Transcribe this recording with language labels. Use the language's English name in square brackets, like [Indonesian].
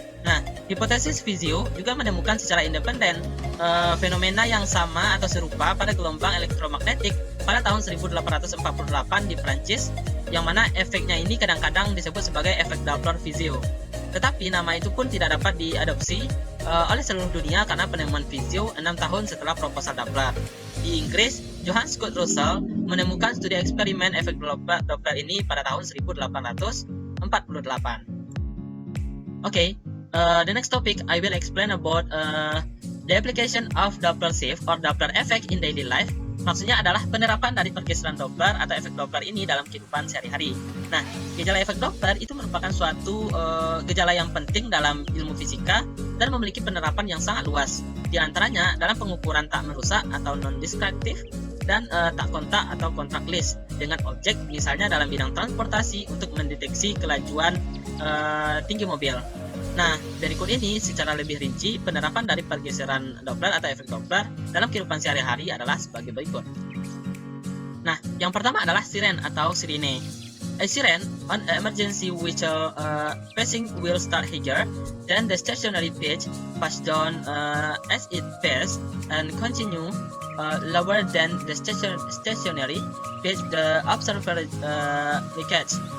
[Indonesian] Nah, hipotesis Fizeau juga menemukan secara independen fenomena yang sama atau serupa pada gelombang elektromagnetik pada tahun 1848 di Prancis, yang mana efeknya ini kadang-kadang disebut sebagai efek Doppler-Fizeau. Tetapi nama itu pun tidak dapat diadopsi oleh seluruh dunia karena penemuan Fizeau 6 tahun setelah proposal Doppler. Di Inggris, Johann Scott Russell menemukan studi eksperimen efek Doppler ini pada tahun 1848. [English] Okay. The next topic I will explain about the application of Doppler shift or Doppler effect in daily life. [Indonesian] Maksudnya adalah penerapan dari pergeseran Doppler atau efek Doppler ini dalam kehidupan sehari-hari. Nah, gejala efek Doppler itu merupakan suatu gejala yang penting dalam ilmu fisika dan memiliki penerapan yang sangat luas. Di antaranya dalam pengukuran tak merusak atau non-destruktif dan tak kontak atau contactless dengan objek, misalnya dalam bidang transportasi untuk mendeteksi kelajuan tinggi mobil. Nah, berikut ini secara lebih rinci penerapan dari pergeseran Doppler atau efek Doppler dalam kehidupan sehari-hari adalah sebagai berikut. Nah, yang pertama adalah siren atau sirine. [English] A siren on emergency whistle passing will start higher than the stationary pitch, pass down as it passes and continue lower than the stationary pitch the observer catch.